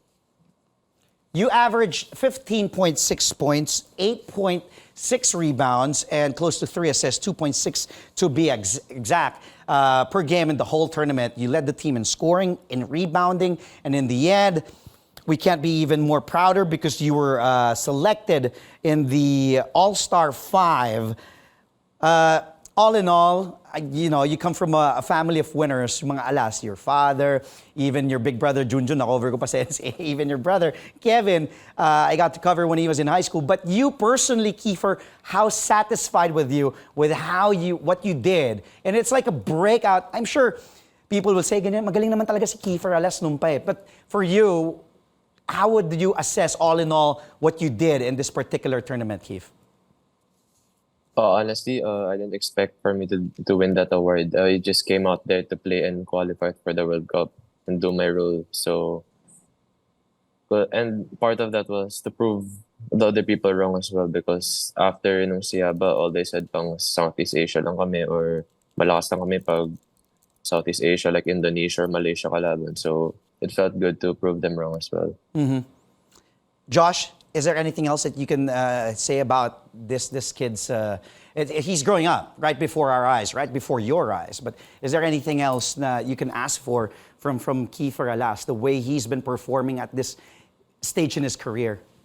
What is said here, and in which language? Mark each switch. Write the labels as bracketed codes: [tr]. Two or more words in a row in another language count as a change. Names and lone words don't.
[en] You averaged 15.6 points, 8.6 rebounds, and close to 3 assists, 2.6 to be exact, per game in the whole tournament. You led the team in scoring, in rebounding, and in the end, we can't be even more prouder because you were selected in the All-Star 5. All in all, you come from a family of winners, mga Alas, your father, even your big brother Junjun, [tl] nakover ko pa sa [en] NCAA, even your brother Kevin, I got to cover when he was in high school. But you personally, Kieffer, how satisfied with you with what you did? And it's like a breakout. I'm sure people will say, [tl] ganyan, magaling naman talaga si Kieffer Alas nung pa eh. [en] But for you, how would you assess all in all what you did in this particular tournament, Kief? Honestly, I didn't expect for me to win that award. I just came out there to play and qualify for the World Cup and do my role. So, and part of that was to prove the other people wrong as well, because after nung Siaba, all they said [tl] pang Southeast Asia lang kami, [en] or [tl] malakas lang kami pag [en] Southeast Asia like Indonesia or Malaysia kalaban. So it felt good to prove them wrong as well. Mm-hmm. Josh, is there anything else that you can say about this kid's... he's growing up right before our eyes, right before your eyes. But is there anything else that you can ask for from Kieffer Alas, the way he's been performing at this stage in his career?